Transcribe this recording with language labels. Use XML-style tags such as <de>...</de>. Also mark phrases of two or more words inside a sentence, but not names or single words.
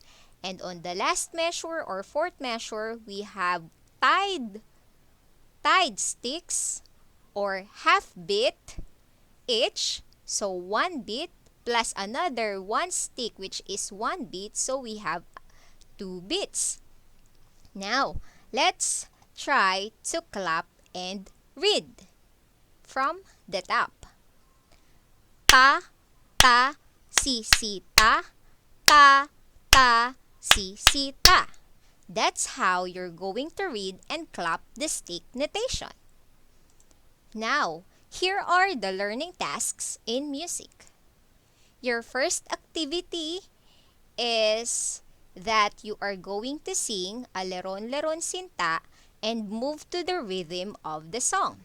<en>And on the last measure or fourth measure, we have tied sticks or half beat each. So 1 beat plus another 1 stick, which is 1 beat. So we have 2 beats. Now, let's try to clap and read from the top. Ta, ta, si, si, ta, ta, ta, si, si, ta. That's how you're going to read and clap the stick notation. Now, here are the learning tasks in music. Your first activity is that you are going to sing Aleron Leron Sinta and move to the rhythm of the song.</en>